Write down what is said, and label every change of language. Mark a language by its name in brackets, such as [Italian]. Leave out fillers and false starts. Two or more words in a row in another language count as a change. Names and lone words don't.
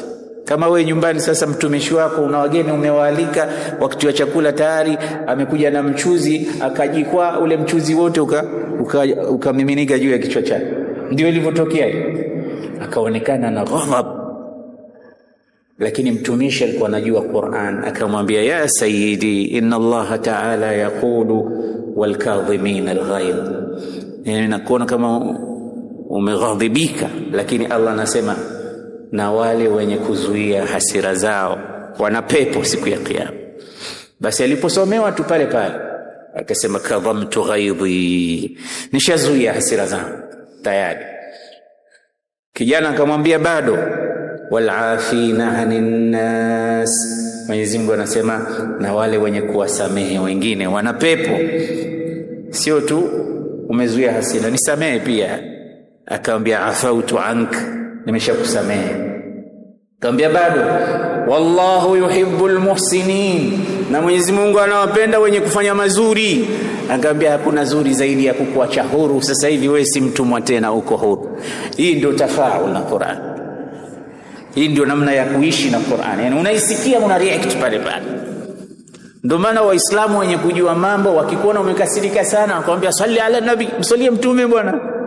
[Swahili] Kama wewe nyumbani sasa mtumishi wako una wageni umewaalika, wakati wa chakula tayari amekuja na mchuzi, akajikwaa ule mchuzi wote ukamiminika juu ya kichwa chake. Ndio ilivyotokea, akaonekana na ghadhab. Lakini mtumishi alikuwa anajua Qur'an, akamwambia [Arabic] يا سيدي إن الله تعالى يقول والكاظمين الغيظ. [Swahili] Yani nakuona kama umeghadhibika, lakini Allah anasema na wale wenye kuzuia hasira zao wana pepo siku ya Kiyama. Basi aliposomewa tu pale pale akasema [Arabic] كظمت غيظي, [Swahili] nishazuia hasira zangu tayari. Kijana akamwambia bado, [Arabic] والعافين عن الناس. [Swahili] Mwenyezi Mungu anasema na wale wenye kuwasamehe wengine wana pepo. Sio tu umezuia hasira, nisamehe pia. Akamwambia [Arabic] عفوت عنك, [Swahili] nimeshakusamehe. Akamwambia bado [Arabic] والله يحب المحسنين, [Swahili] na Mwenyezi Mungu anawapenda wenye kufanya mazuri. Akamwambia hakuna zuri zaidi ya kukuacha huru. Sasa hivi wewe si mtumwa tena, uko huru. Hii ndio tafaul na Qur'an. Hii ndio namna ya kuishi na Qur'an. Yani unaisikia una react pale pale. Ndio maana waislamu wenye kujua mambo wakikuona umekasirika sana wakwambia [Arabic] صل على النبي, [Swahili] msalie mtume bwana.